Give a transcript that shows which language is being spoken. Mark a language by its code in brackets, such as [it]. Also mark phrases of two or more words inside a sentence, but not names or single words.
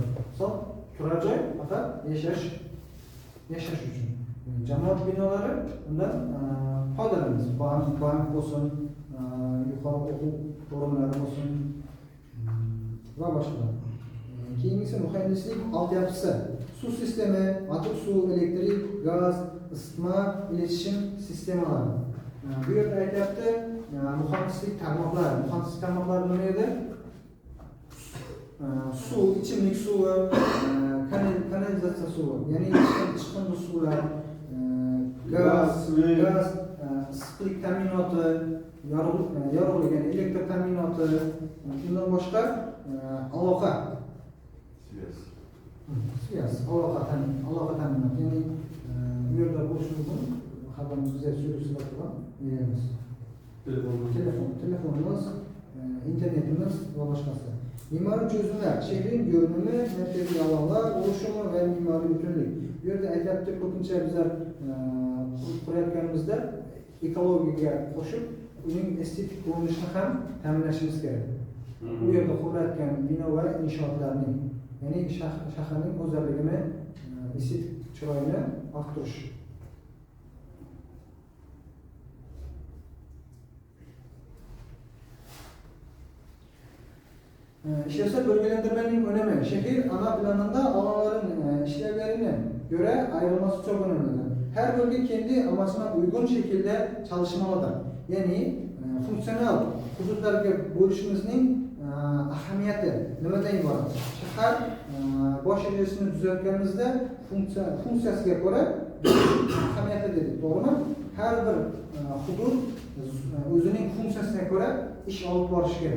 [uz] Misol, turar joy faqat yashash uchun. Jamoat binolari undan foydalanamiz. Bank bo'lsin, yuqori o'quv o'rinlari bo'lsin va boshqalar. Keyingisi muhandislik [tr] altyapısı, su sistemi, atık su, elektrik, gaz, ısıtma, iletişim sistemaları. [uz] Bu yerda aytyapti, muhandislik tarmoqlari nima edi? Su, ichimlik suvi, kanalizatsiya suvi, ya'ni chiqindi suvlar, gaz, issiqlik ta'minoti, yorug'lik, ya'ni elektr ta'minoti, undan boshqa aloqa. Aloqa ta'minoti, ya'ni bu yerda bo'lishi mumkin. Xabarimiz bizga so'rashlar beramiz. Telefonimiz, internetimiz va boshqasi. [tr] Mimariy çözümler, şehrin görünümü, merkezi alanlar, oluşumu ve mimari bütünlük. [uz] Bu yerda aytyapti, ko'pincha bizlar qurayotganimizda ekologiyaga qo'shib, uning estetik ko'rinishini ham ta'minlashimiz kerak. Bu yerda qurilayotgan bino va inshootlarning, ya'ni shaharning go'zalligini, estetik chiroyini orttirish. [tr] İşlevsel bölgelendirmenin önemi, şehir ana planında alanların işlevlerine göre ayrılması çok önemlidir. Her bölge kendi amacına uygun şekilde çalışmalıdır. [uz] Yani fonksiyonel hududlarga bo'lishimizning ahamiyati nimadan iborat? Shahar bosh rejasini tuzayotganimizda funksiyasiga ko'ra ahamiyati dedik, to'g'rimi? Har bir hudud o'zining funksiyasiga ko'ra ish olib borishi kerak.